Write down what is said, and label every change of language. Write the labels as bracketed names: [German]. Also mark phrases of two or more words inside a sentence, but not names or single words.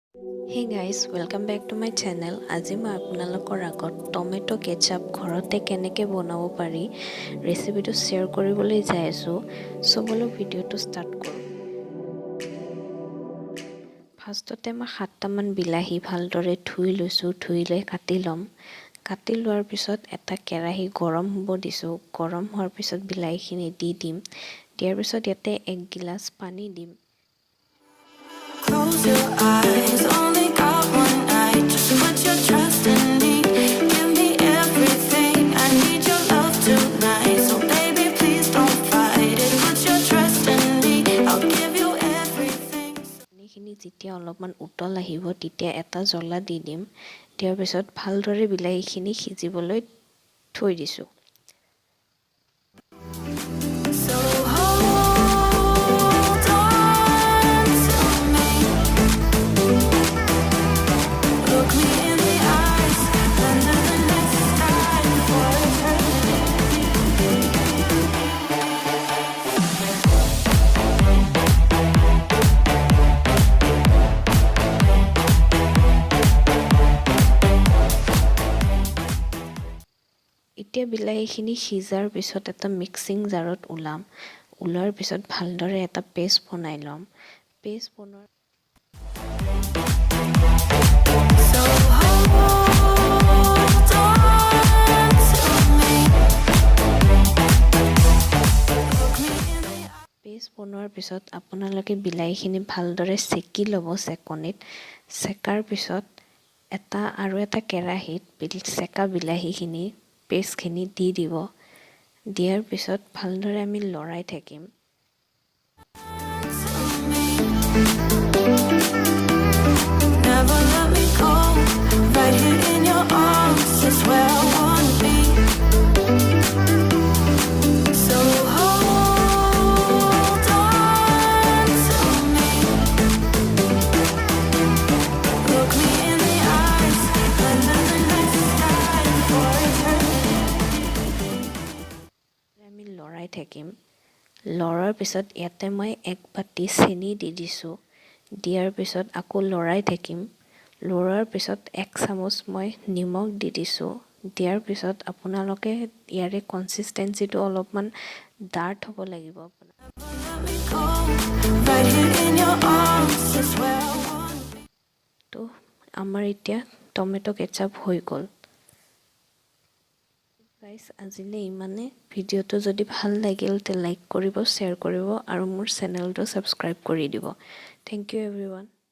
[English] Hey guys, welcome back to my channel. [Assamese] আজি মই আপোনালোকৰ আগত টমেটো কেচাপ ঘৰতে কেনেকৈ বনাব পাৰি ৰেচিপিটো শ্বেয়াৰ কৰিবলৈ যাই আছো। সো বলো ভিডিওটো ষ্টাৰ্ট কৰোঁ। ফাৰ্ষ্টতে মই 7টামান বিলাহী ভালদৰে ধুই লৈছোঁ, ধুই লৈ কাটি ল'ম। কাটি লোৱাৰ পিছত এটা কেৰাহী গৰম হ'ব দিছোঁ। গৰম হোৱাৰ পিছত বিলাহীখিনি দি দিম। দিয়াৰ পিছত ইয়াতে 1 গিলাচ পানী দিম। [English] Close your eyes, only got one night. Just put your trust in me. Give me everything. I need your love tonight. So baby, please don't fight it. Put your trust in me. I'll give you everything. [Assamese] পানীখিনি যেতিয়া অলপমান উতল আহিব তেতিয়া এটা জ্বলা দি দিম। দিয়াৰ পিছত ভালদৰে বিলাহীখিনি সিজিবলৈ থৈ দিছোঁ। [English] So hold on to me. Look me in the eyes. Under the night sky for eternity. [Assamese] এতিয়া বিলাহীখিনি সিজাৰ পিছত এটা মিক্সিং জাৰত ওলোৱাৰ পিছত ভালদৰে এটা পেষ্ট বনাই ল'ম। পেষ্ট বনোৱাৰ [English] So hold on to me. Look me in the eyes. [Assamese] পেষ্ট বনোৱাৰ পিছত আপোনালোকে বিলাহীখিনি ভালদৰে চেকি ল'ব চেকনিত। চেকাৰ পিছত আৰু এটা কেৰাহীত চেকা বিলাহীখিনি পেষ্টখিনি দি দিব। দিয়াৰ পিছত ভালদৰে আমি লৰাই থাকিম। [English] Never let me go. Right here in your arms is where I wanna be. So hold on to me. Look me in the eyes. Under the night sky for eternity. [Assamese] আমি লৰাই থাকিম। লৰাৰ পিছত ইয়াতে মই 1 বাটি চেনি দি দিছোঁ। দিয়াৰ পিছত আকৌ লৰাই থাকিম। লৰাৰ পিছত 1 চামুচ মই নিমখ দি দিছোঁ। দিয়াৰ পিছত আপোনালোকে ইয়াৰে কনসিস্টেন্সিটো অলপমান ডাৰ্ট হ'ব লাগিব আপোনাৰ। [English] Let me go. Right here in your arms is where I wanna be. [Assamese] তো আমাৰ এতিয়া টমেটো কেচাপ হৈ গ'ল। গাইস আজিলে ইমানে। ভিডিওটো যদি ভাল লাগিল তে লাইক কৰিব, শ্বেয়াৰ কৰিব আৰু মোৰ চেনেলটো সাবস্ক্ৰাইব কৰি দিব। [English] thank you everyone.